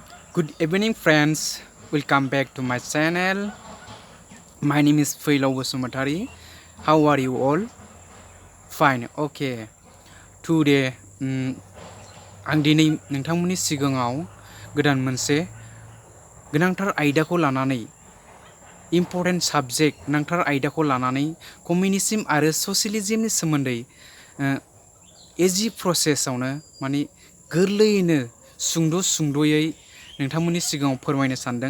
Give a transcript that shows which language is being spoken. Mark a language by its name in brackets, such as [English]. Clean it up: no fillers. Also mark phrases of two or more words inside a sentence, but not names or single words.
[English] Good evening, friends. Welcome back to my channel. My name is Failaw Basumatari. How are you all? Fine. Okay. Today, [Bodo] आं दिनै नोंथांमोननि सिगाङाव गोदान मोनसे गोनांथार आयदाखौ लानानै [English] important subject [Bodo] गोनांथार आयदाखौ लानानै कमिउनिज्म आरो ससियलिज्मनि सोमोन्दै [English] easy processआवनो [Bodo] माने गोरलैयैनो सुंद'यै नोंथांमोननि सिगाङाव फोरमायनो सानदों।